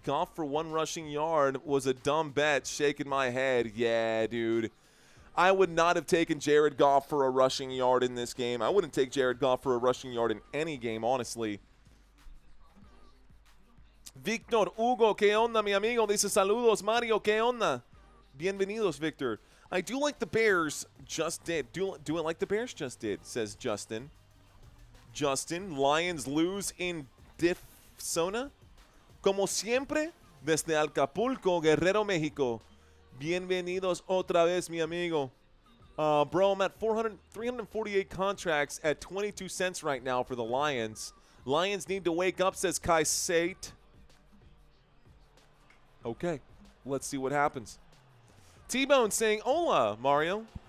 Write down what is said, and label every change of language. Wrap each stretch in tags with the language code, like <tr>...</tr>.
<en>Goff for 1 rushing yard was a dumb bet. Shaking my head. Yeah, dude. I would not have taken Jared Goff for a rushing yard in this game. I wouldn't take Jared Goff for a rushing yard in any game, honestly.</en> <es>Victor Hugo, ¿qué onda, mi amigo? Dice saludos, Mario, ¿qué onda? Bienvenidos, Victor.</es> <en>I do like the Bears just did. Do it like the Bears just did, says Justin. Justin, Lions lose in Difsona.</en> <es>Como siempre, desde Acapulco, Guerrero, México. Bienvenidos otra vez, mi amigo.</es> <en>Bro, I'm at 348 contracts at 22 cents right now for the Lions. Lions need to wake up, says Kai Sate. Okay, let's see what happens. T-Bone saying, hola, Mario.</en>